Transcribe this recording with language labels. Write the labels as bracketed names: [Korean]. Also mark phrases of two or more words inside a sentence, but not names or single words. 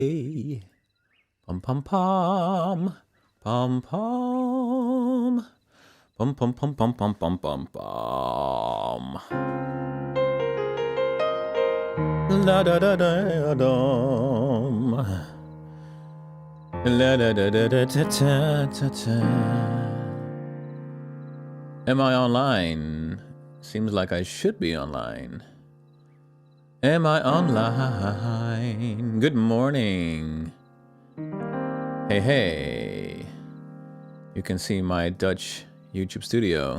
[English] Hey, pom pom pom, pom pom, pom pom pom pom pom pom pom pom. La da da da dum. La da da da da ta ta ta ta. Am I online? Seems like I should be online. Am I online? Good morning. Hey, hey. You can see my Dutch YouTube studio.